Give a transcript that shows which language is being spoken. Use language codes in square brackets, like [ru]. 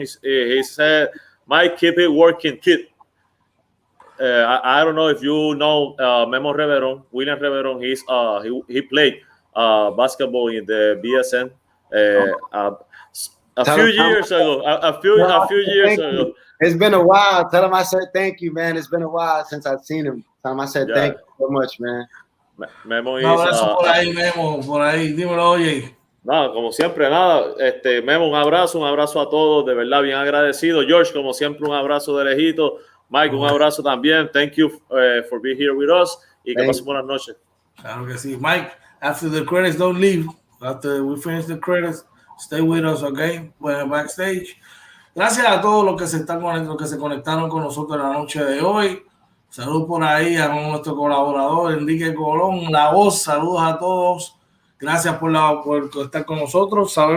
[en] He said, Mike, keep it working, kid. I don't know if you know Memo Reverón, William Reverón. He played basketball in the BSN a few years ago. A few years ago. It's been a while. Tell him I said thank you, man. It's been a while since I've seen him. Tell him I said thank you so much, man. Memo [es] un abrazo por ahí, Memo, por ahí. Dímelo, oye. Nada, como siempre, nada. Memo, un abrazo a todos, de verdad, bien agradecido. George, como siempre, un abrazo de lejito. Mike, un abrazo también. [en] Thank you for being here with us. [es] Y que pasen buenas noches. Claro que sí. [en] Mike, after the credits, don't leave. After we finish the credits, stay with us, okay? We're backstage. [es] Gracias a todos los que se conectaron con nosotros en la noche de hoy. Saludos por ahí a nuestro colaborador Enrique Colón, La Voz. Saludos a todos. Gracias por estar con nosotros.